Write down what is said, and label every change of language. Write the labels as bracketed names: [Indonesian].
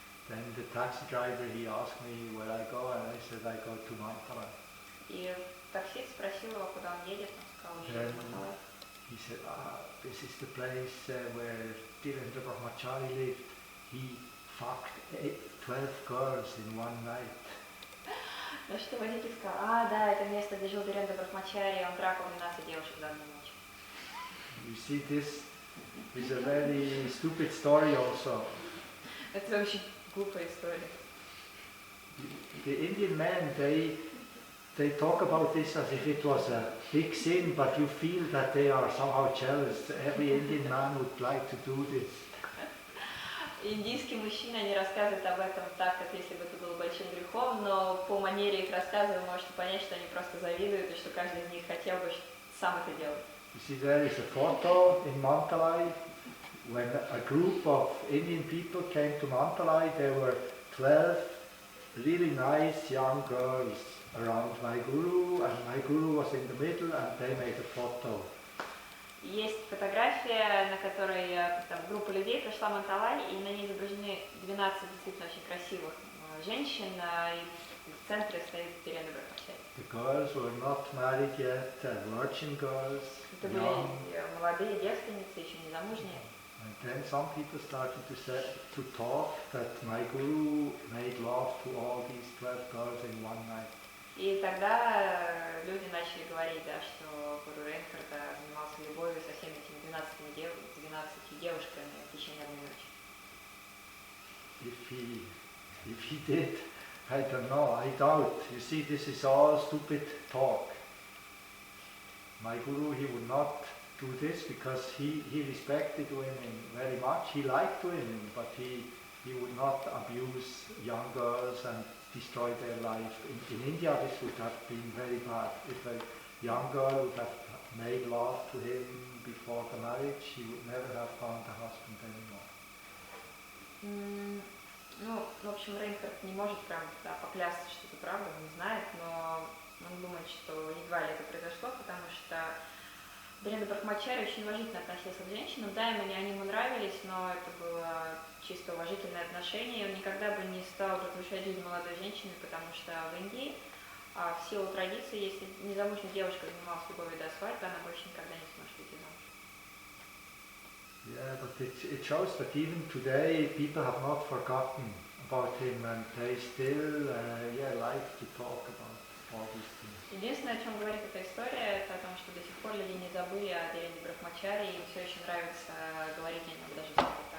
[English] Then the taxi driver, he asked me where I go, and I said I go to Mantala. [Russian] И таксист спросил его, куда он едет, он сказал, что едет в Манталай. [English] He said, this is the place where Dhirendra Brahmachari lived. He fucked 12 girls in one night. [Russian] Ну что водитель сказал, да, это место, где жил Dhirendra Brahmachari, он трахал 12 девушек за одну ночь. [English] You see, this is a very stupid story also. [Russian] Это очень глупая история. [English] The Indian men, they talk about this as if it was a big sin, but you feel that they are somehow jealous. Every Indian man would like to do this. [Russian] Индийские мужчины, они рассказывают об этом так, как если бы это было большим грехом, но по манере их рассказа вы можете понять, что они просто завидуют, и что каждый из них хотел бы сам это делать. [English] You see, there is a photo in Mantalai. When a group of Indian people came to Mantalai, there were 12 really nice young girls around my guru, and my guru was in the middle, and they made a photo. [Russian] Есть фотография, на которой там, группа людей пришла в Манталай, и на ней изображены 12 действительно очень красивых женщин, и в центре стоит Dhirendra Brahmachari. [English] The girls were not married yet, virgin girls. [Russian] Это были молодые девственницы, еще не замужние. [English] And then some people started to talk that my guru made love to all these 12 girls in one night. [Russian] И тогда люди начали говорить, да, что гуру Рейнхард занимался любовью со всеми этими 12 девушками в течение одной ночи. [English] If he did, I don't know, I doubt. You see, this is all stupid talk. My guru, he would not do this because he respected women very much. He liked women, but he would not abuse young girls and destroy their life. In India, this would have been very bad. If a young girl would have made love to him before the marriage, he would never have found a husband anymore. [Russian] Ну, в общем, Рейнхард не может прям поклясться, что это правда, он не знает, но он думает, что едва ли это произошло, потому что Dhirendra Brahmachari очень уважительно относился к женщинам. Да, они ему нравились, но это было чисто уважительное отношение, и он никогда бы не стал разрушать жизнь молодой женщины, потому что в Индии, в силу традиции, если незамужняя девушка занималась любовью до свадьбы, она больше никогда не сможет выйти замуж. [English] Yeah, but it shows that even today people have not forgotten about him and they still like to talk about all these things. [Russian] Единственное, о чем говорит эта история, это о том, что до сих пор люди не забыли о Dhirendra Brahmachari, и им все еще нравится говорить о нем даже так.